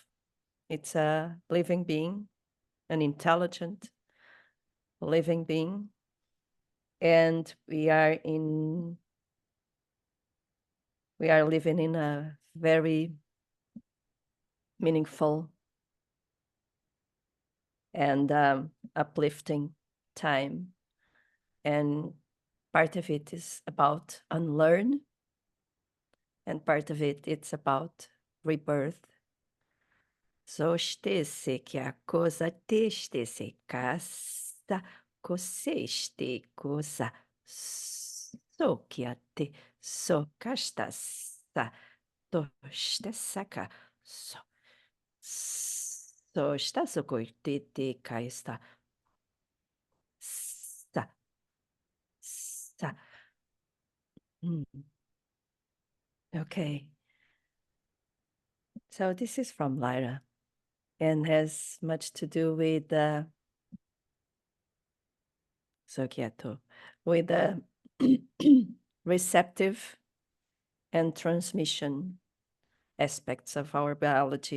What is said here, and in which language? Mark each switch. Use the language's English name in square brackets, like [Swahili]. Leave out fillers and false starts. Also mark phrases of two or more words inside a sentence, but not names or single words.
[English] It's a living being, an intelligent living being, and we are living in a very meaningful and uplifting time. And part of it is about unlearn, and part of it's about rebirth. So stesse que a cosa teste se casta, coseste cosa so que a te so casta sa toste saca so so está so coite te caista sa sa. Okay. So this is from Lyra and has much to do with Sokiato, with the receptive and transmission aspects of our biology.